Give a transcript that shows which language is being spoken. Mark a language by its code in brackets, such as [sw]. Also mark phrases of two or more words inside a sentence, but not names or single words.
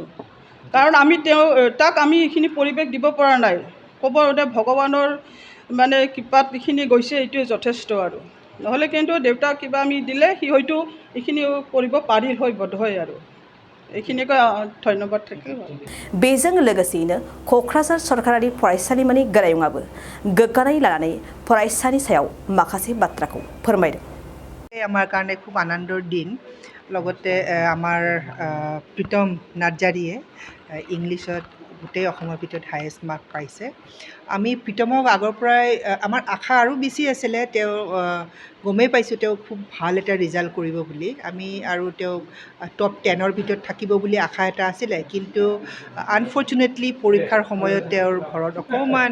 [as] কাৰণ তাক আমি এইখিনি পৰিৱেশ দিব পৰা নাই, ক'ব ভগৱানৰ মানে কৃপাত এইখিনি গৈছে এইটোৱে যথেষ্ট আৰু নহ'লে কিন্তু দেউতাক কিবা আমি দিলে সি হয়তো এইখিনি কৰিব পাৰিল হয় বোধহয় আৰু এইখিনিকৈ ধন্যবাদ থাকিল। [brx] बेजों लोगोसेयैनो क'क्राझार सरकारारि फरायसालिमानि गोरायुंआबो गोग्गानाय लानानै फरायसानि सायाव माखासे बाथ्राखौ फोरमायदों। [as] আমাৰ কাৰণে খুব আনন্দৰ দিন। লগতে আমাৰ প্ৰীতম নাৰ্জাৰীয়ে ইংলিছত গোটেই অসমৰ ভিতৰত [en] highest mark [as] পাইছে আমি প্ৰীতমক আগৰ পৰাই আমাৰ আশা আৰু বেছি আছিলে তেওঁ গমেই পাইছোঁ তেওঁ খুব ভাল এটা ৰিজাল্ট কৰিব বুলি আমি আৰু তেওঁক টপ 10ৰ ভিতৰত থাকিব বুলি আশা এটা আছিলে কিন্তু আনফৰ্চুনেটলি পৰীক্ষাৰ সময়ত তেওঁৰ ঘৰত অকণমান